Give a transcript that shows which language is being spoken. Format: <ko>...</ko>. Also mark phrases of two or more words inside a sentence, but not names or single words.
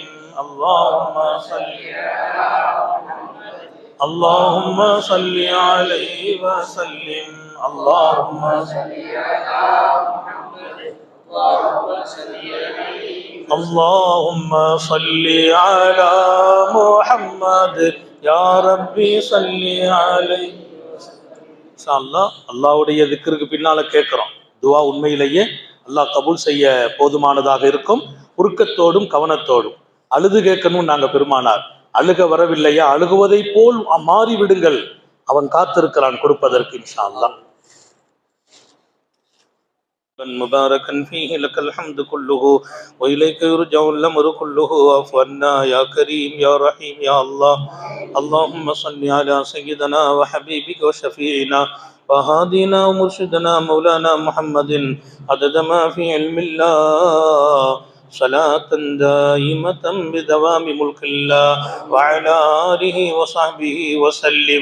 <ar>اللهم صل على محمد، اللهم صل عليه وسلم. اللهم صل على محمد، اللهم صل عليه. اللهم صل على محمد يا ربي صل عليه. إن شاء الله</ar> <ta>அல்லாஹ்வுடைய திக்ருக்கு பின்னால கேட்கிறோம். துஆ உண்மையிலேயே அல்லாஹ் கபூல் செய்ய போதுமானதாக இருக்கும். உருக்கத்தோடும் கவனத்தோடும் அழுது கேட்கணும். நாங்க பெருமானார் அழுக வரவில்லையா, அழுகுவதை போல் மாறிவிடுங்கள், அவன் காத்திருக்கிறான் கொடுப்பதற்கு.</ta> <ar>إن شاء الله. مباركا فيه لك الحمد كله وإليك يرجع الأمر كله. واعف عنا يا كريم يا رحيم يا الله. اللهم صل على سيدنا وحبيبك وشفيعنا وهادينا ومرشدنا مولانا محمد عدد ما في علم الله، صلاة دائمة بدوام ملك الله وعلى آله وصحبه وسلم.</ar>